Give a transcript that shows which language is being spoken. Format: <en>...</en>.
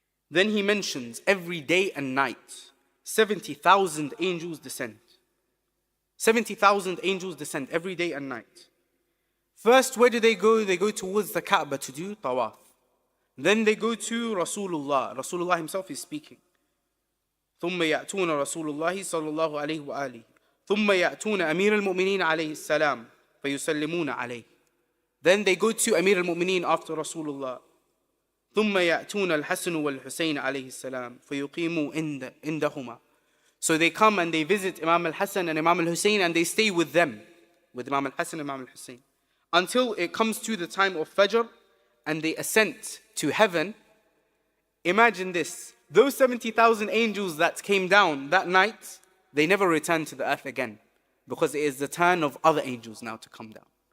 <en>Then he mentions every day and night, 70,000 angels descend. 70,000 angels descend every day and night. First, where do they go? They go towards the Kaaba to do tawaf. Then they go to Rasulullah. Rasulullah himself is speaking.</en> <ar>ثم يأتون رسول الله صلى الله عليه وآله ثم يأتون أمير المؤمنين عليه السلام فيسلمون عليه.</ar> <en>Then they go to Amir al-Mu'mineen after Rasulullah.</en> <ar>ثم يأتون الحسن والحسين عليه السلام فيقيموا عندهما.</ar> <en>So they come and they visit Imam al-Hasan and Imam al-Hussein and they stay with them, with Imam al-Hasan and Imam al-Hussein, until it comes to the time of Fajr and they ascent to heaven. Imagine this. Those 70,000 angels that came down that night, they never return to the earth again, because it is the turn of other angels now to come down.</en>